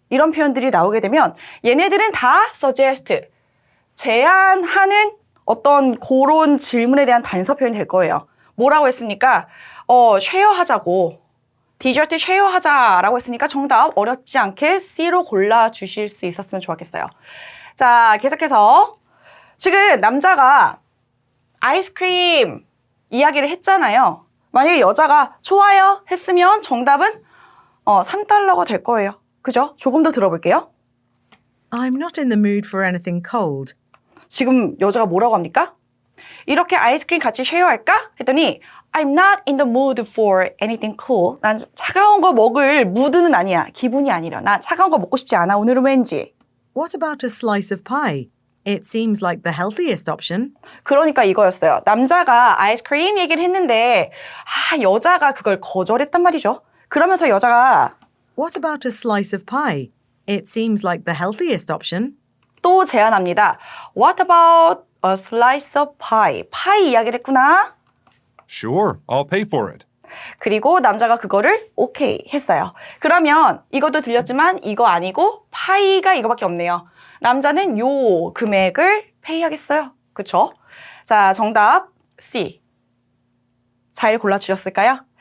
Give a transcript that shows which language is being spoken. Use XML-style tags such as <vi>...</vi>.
<ko>이런 표현들이 나오게 되면 얘네들은 다 suggest. 제안하는 어떤 그런 질문에 대한 단서 표현이 될 거예요. 뭐라고 했습니까? 쉐어하자고. 디저트 쉐어하자라고 했으니까 정답 어렵지 않게 C로 골라주실 수 있었으면 좋았겠어요. 자, 계속해서 지금 남자가 아이스크림 이야기를 했잖아요. 만약에 여자가 좋아요 했으면 정답은 3달러가 될 거예요. 그죠? 조금 더 들어볼게요.</ko> <en>I'm not in the mood for anything cold.</en> <ko>지금 여자가 뭐라고 합니까? 이렇게 아이스크림 같이 쉐어할까? 했더니</ko> <en>I'm not in the mood for anything cool.</en> <ko>난 차가운 거 먹을 무드는 아니야. 기분이 아니라. 나 차가운 거 먹고 싶지 않아. 오늘은 왠지.</ko> <en>What about a slice of pie? It seems like the healthiest option.</en> <ko>그러니까 이거였어요. 남자가 아이스크림 얘기를 했는데 여자가 그걸 거절했단 말이죠. 그러면서 여자가</ko> <en>What about a slice of pie? It seems like the healthiest option.</en> <ko>또 제안합니다.</ko> <en>What about a slice of pie?</en> <ko>파이 이야기를 했구나.</ko> <en>Sure, I'll pay for it.</en> <ko>그리고 남자가 그거를 오케이 했어요. 그러면 이것도 들렸지만 이거 아니고 파이가 이거밖에 없네요. 남자는 요 금액을 페이하겠어요. 그쵸? 자, 정답 C. 잘 골라주셨을까요?</ko>